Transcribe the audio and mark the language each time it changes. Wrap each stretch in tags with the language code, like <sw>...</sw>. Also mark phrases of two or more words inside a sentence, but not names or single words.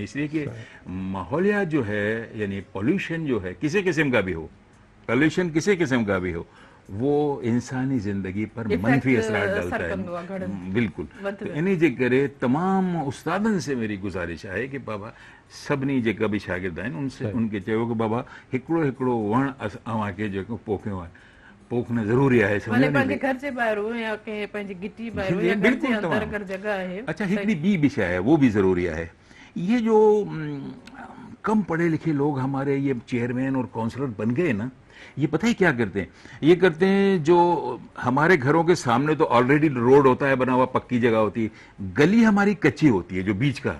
<ur>اس لیے کہ ماحولیات جو ہے، یعنی پولیوشن جو ہے کسی قسم کا بھی ہو، پولیوشن کسی قسم کا بھی ہو، وہ انسانی زندگی پر منفی اثرات ڈالتا ہے.</ur> <sd>बिल्कुल। तो इन्हीं जे करे</sd> <ur>تمام استادن سے میری گزارش ہے کہ</ur> <sd>बाबा सभिनी जेका भी शागिर्द आहिनि उनसे उनके चयो कि बाबा हिकिड़ो हिकिड़ो वण अव्हांखे जेको पोखियो आहे, पोखणु ज़रूरी आहे। भले पंहिंजे घर जे ॿाहिरि हो या कंहिं पंहिंजी गिटी ॿाहिरि हो या घर जे अंदरि अगरि जगह आहे। अच्छा, हिकिड़ी ॿी भी शइ है,</sd> <ur>وہ بھی ضروری ہے. یہ جو کم پڑھے لکھے لوگ ہمارے یہ چیئرمین اور کاؤنسلر بن گئے نا، یہ پتا ہے کیا کرتے ہیں? یہ کرتے ہیں، جو ہمارے گھروں کے سامنے تو آلریڈی روڈ ہوتا ہے بنا ہوا، پکی جگہ ہوتی ہے، گلی ہماری کچی ہوتی ہے جو بیچ کا,</ur>